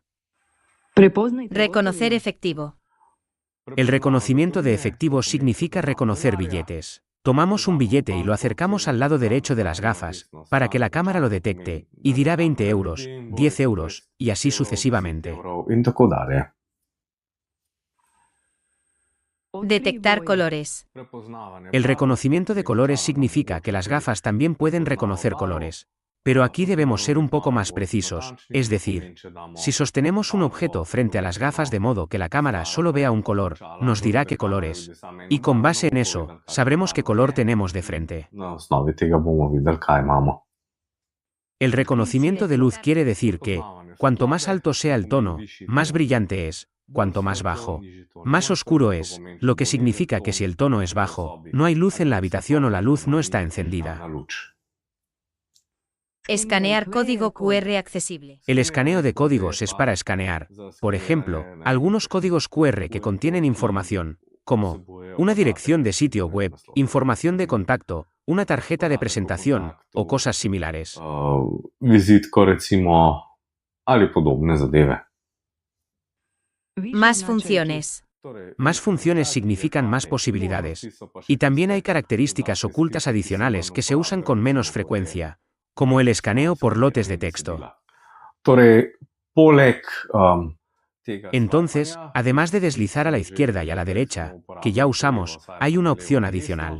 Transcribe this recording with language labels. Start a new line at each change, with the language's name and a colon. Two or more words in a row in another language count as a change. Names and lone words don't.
Spanish: Reconocer efectivo. El reconocimiento de efectivo significa reconocer billetes. Tomamos un billete y lo acercamos al lado derecho de las gafas, para que la cámara lo detecte, y dirá 20 euros, 10 euros, y así sucesivamente.
Slovenian: in tako dalje.
Spanish: Detectar colores. El reconocimiento de colores significa que las gafas también pueden reconocer colores. Pero aquí debemos ser un poco más precisos, es decir, si sostenemos un objeto frente a las gafas de modo que la cámara solo vea un color, nos dirá qué color es. Y con base en eso, sabremos qué color tenemos de frente.
Slovenian: Na osnovi tega bomo videli, kaj imamo.
Spanish: El reconocimiento de luz quiere decir que, cuanto más alto sea el tono, más brillante es, cuanto más bajo, más oscuro es, lo que significa que si el tono es bajo, no hay luz en la habitación o la luz no está encendida. Escanear código QR accesible. El escaneo de códigos es para escanear, por ejemplo, algunos códigos QR que contienen información, como una dirección de sitio web, información de contacto, una tarjeta de presentación o cosas similares.
Slovenian: Vizitko recimo ali podobne zadeve.
Spanish: Más funciones. Más funciones significan más posibilidades. Y también hay características ocultas adicionales que se usan con menos frecuencia, como el escaneo por lotes de texto. Entonces, además de deslizar a la izquierda y a la derecha, que ya usamos, hay una opción adicional.